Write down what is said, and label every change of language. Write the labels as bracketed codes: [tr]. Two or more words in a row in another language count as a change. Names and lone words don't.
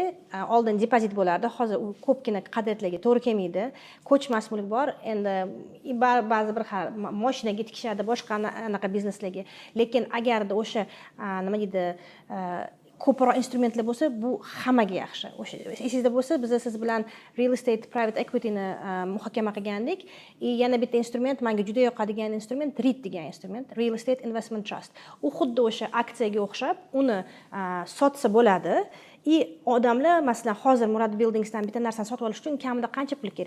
[uz] Oldin depozit bo'lardi, hozir u ko'pgina qadriyatlarga to'g'ri kelmaydi. Ko'chmas mulk bor, endi ba'zi bir mashinaga tikishadi, boshqa anaqa bizneslarga. Lekin agarda o'sha nima deydi, ko'proq instrumentlar bo'lsa, bu hammaga yaxshi. O'sha esingizda bo'lsa, biz siz bilan [en] real estate private equity [uz] ni muhokama qilgandik. Yana bitta instrument, menga juda yoqadigan instrument REIT degan instrument, [en] Real Estate Investment Trust. [uz] U xuddi o'sha aksiyaga o'xshab, uni sotsa bo'ladi. Odamlar masalan hozir Murad Buildingsdan bitta narsani sotib olish uchun kamida qancha pul kerak?